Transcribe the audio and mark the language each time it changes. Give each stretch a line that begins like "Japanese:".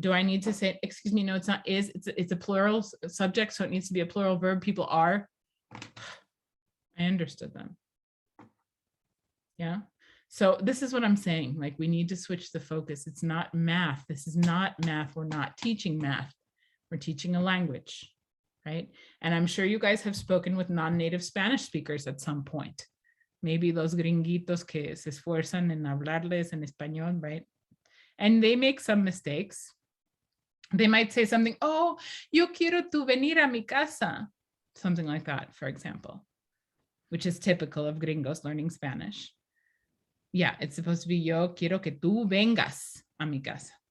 English: Do I need to say, excuse me, no, it's not is, it's a plural subject, so it needs to be a plural verb, people are. I understood them. Yeah. So this is what I'm saying. Like we need to switch the focus. It's not math. This is not math. We're not teaching math. We're teaching a language, right? And I'm sure you guys have spoken with non-native Spanish speakers at some point. Maybe
Spanish: los gringuitos que se esfuerzan en hablarles en español,
English: right? And they make some mistakes. They might say something, oh,
Spanish: yo quiero tu venir a mi casa.
English: Something like that, for example, which is typical of gringos learning Spanish. Yeah, it's supposed to be
Spanish: yo quiero que tú vengas a mi casa.